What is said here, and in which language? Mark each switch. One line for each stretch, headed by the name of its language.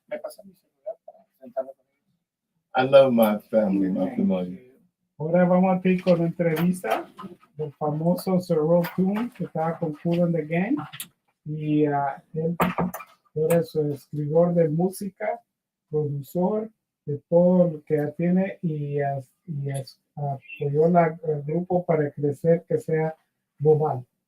Spanish: Me pasa mi celular para sentarme con ellos.
English: I love my family, my family.
Spanish: Ahora vamos a ir con la entrevista del famoso Sir Earl Toon, que estaba con Cool and the Gang. Y él es escritor de música, productor de todo lo que tiene y apoyó el grupo para crecer, que sea global.